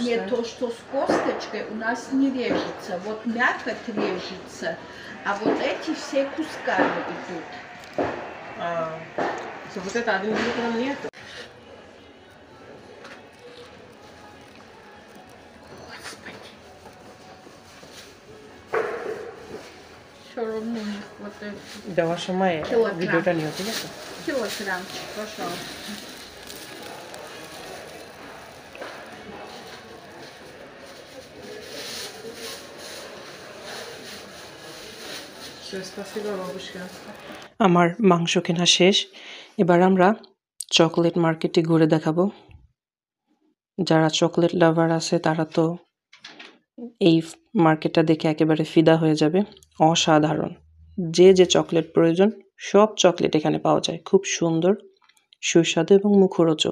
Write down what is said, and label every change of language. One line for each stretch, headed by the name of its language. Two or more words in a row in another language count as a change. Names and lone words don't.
Russian: Нет, то, что с косточкой у нас не режется. Вот мякоть режется, а вот эти все кусками идут. Все, вот это 1 килограмм нет. Господи. Все равно не хватает.
Bangla: দেওয়ার সময়
Russian: Килограмм.
Bangla: ভিডিওটা নিও, ঠিক আছে?
Russian: Килограммчик, пожалуйста. Все, спасибо, бабушка.
Bangla: আমার মাংস কেনা শেষ, এবার আমরা চকলেট মার্কেটে ঘুরে দেখাবো। যারা
English: chocolate lover
Bangla: আছে তারা তো এই মার্কেটটা দেখে একেবারে ফিদা হয়ে যাবে। অসাধারণ, যে চকলেট প্রয়োজন সব চকলেট এখানে পাওয়া যায়, খুব সুন্দর, সুস্বাদু এবং মুখরোচক।